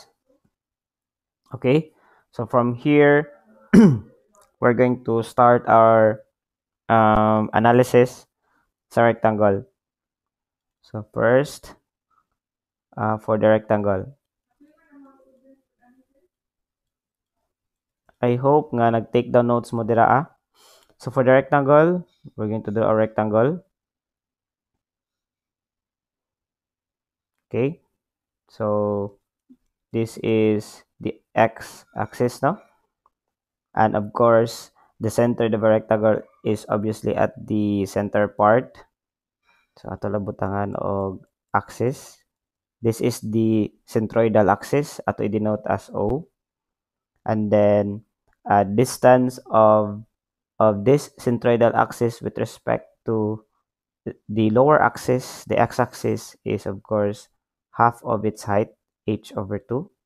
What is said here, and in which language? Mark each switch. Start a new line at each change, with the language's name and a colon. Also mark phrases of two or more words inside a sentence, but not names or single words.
English: Okay, so from here, we're going to start our analysis sa rectangle. So first, for the rectangle, I hope
Cebuano: nga nag-take down notes mo dira.
English: So for the rectangle, we're going to do a rectangle. Okay, so this is the x-axis, no? And of course, the center of a rectangle is obviously at the center part.
Cebuano: So ato lang butangan og axis.
English: This is the centroidal axis,
Cebuano: ato i-denote
English: as O. And then distance of this centroidal axis with respect to the lower axis, the x-axis, is of course half of its height, h over 2.